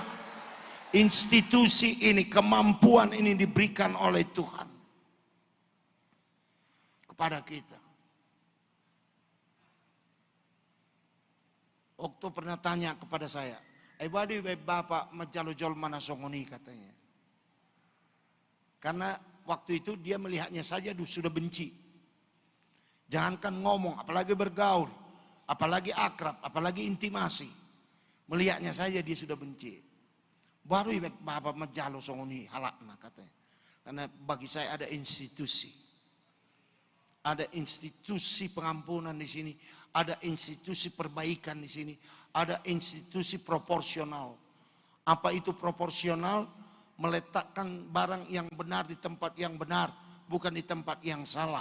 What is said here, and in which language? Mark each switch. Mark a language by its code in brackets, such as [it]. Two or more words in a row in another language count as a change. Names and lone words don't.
[id] Institusi ini, kemampuan ini diberikan oleh Tuhan kepada kita. Waktu pernah tanya kepada saya, [bbc] "Badi bapak majalo jol mana songoni," [id] katanya. Karena waktu itu dia melihatnya saja sudah benci. Jangankan ngomong, apalagi bergaul, apalagi akrab, apalagi intimasi. Melihatnya saja dia sudah benci. [bbc] Baru bapak majalo songoni halakna katanya. [id] Karena bagi saya ada institusi. Ada institusi pengampunan di sini, ada institusi perbaikan di sini, ada institusi proporsional. Apa itu proporsional? Meletakkan barang yang benar di tempat yang benar, bukan di tempat yang salah.